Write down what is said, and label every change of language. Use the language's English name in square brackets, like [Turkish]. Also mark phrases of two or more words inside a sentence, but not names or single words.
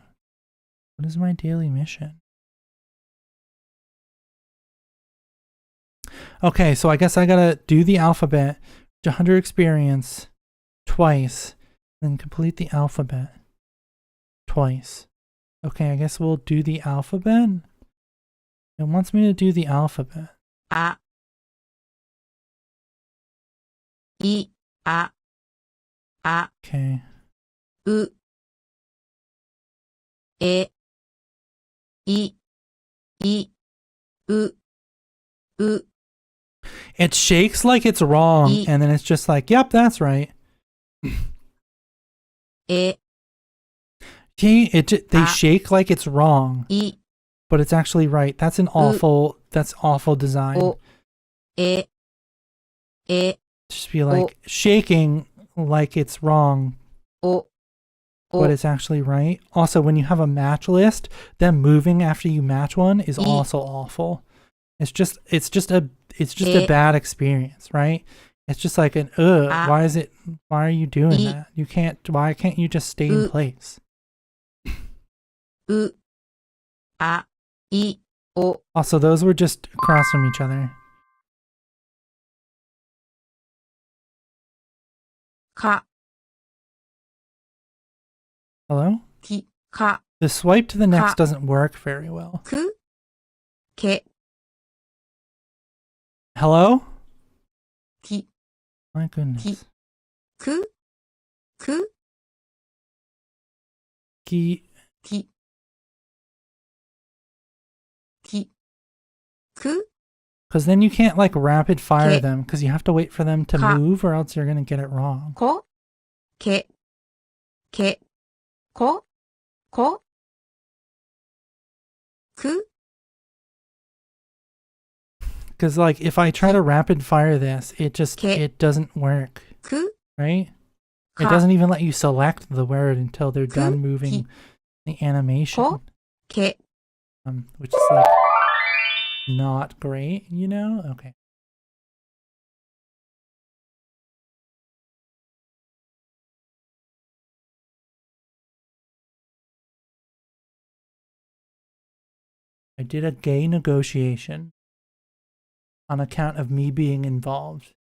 [English] What is my daily mission? Okay, so I guess I gotta do the alphabet, 100 experience twice, then complete the alphabet twice. Okay, I guess we'll do the alphabet. It wants me to do the alphabet. [Japanese] A. I. A. A. [English] Okay. [Japanese] U. E. I. I. U. U. [English] It shakes like it's wrong, and then it's just like, yep, that's right. [Japanese] E. [English] They shake like it's wrong, but it's actually right. That's awful design. [Japanese] O. E. E. [English] Just be like shaking like it's wrong, but it's actually right. Also, when you have a match list, them moving after you match one is also awful. It's just a bad experience, right? It's just like an why are you doing that? Why can't you just stay in place? [Japanese] U. A. I. O. [English] Also, those were just across from each other. [Japanese] Ka. [English] Hello? [Japanese] Ki. Ka. [English] The swipe to the next doesn't work very well. [Japanese] Ku. Ke. [English] Hello? [Japanese] Ki. My goodness. Ki. Ku. Ku. Ki. Ki. Ki. Ku. [English] Because then you can't like rapid fire them because you have to wait for them to move or else you're going to get it wrong. [Japanese] Ko. Ke. Ke. Ko. Ko. Ku. [English] Because like if I try to rapid fire this, it doesn't work. [Japanese] Ku. [English] Right? It doesn't even let you select the word until they're done moving the animation. [Japanese] Ko. Ke. [English] Which is like not great, you know? Okay. I did a gay negotiation on account of me being involved.